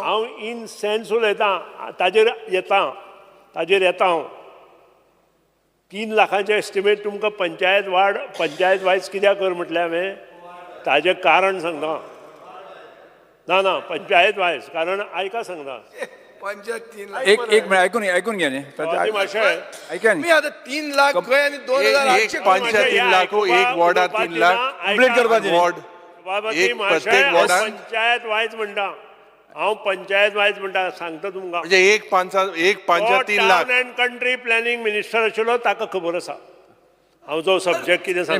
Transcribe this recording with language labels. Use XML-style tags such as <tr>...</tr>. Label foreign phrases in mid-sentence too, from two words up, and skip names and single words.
<kok>हांव इन सेन्स उलयतां ताजेर येता हांव. 3 लाखांचे एस्टिमेट तुमकां पंचायत वायज कित्याक कर म्हटलें हांवें ताजें कारण सांगता. ना पंचायत वायज कारण आयका सांगता. पंचायत 3 लाख</kok> <mr>एक मिनिट ऐकून घ्या न्ही ऐका मी आता 3 लाख खंय आनी 2,800</mr> <kok>पंचायत 3 लाख एक वॉर्डा 3 लाख कंप्लीट करपाची वॉर्ड प्रत्येक वॉर्डान पंचायत वायज म्हणटा. हांव पंचायत वायज म्हणटा सांगता तुमकां.</kok> <mr>म्हणजे एक पंचायत 3 लाख.</mr> <en>Town and Country Planning Minister</en> <kok>आशिल्लो ताका खबर आसा हांव जो सब्जेक्ट कितें सांगता.</kok>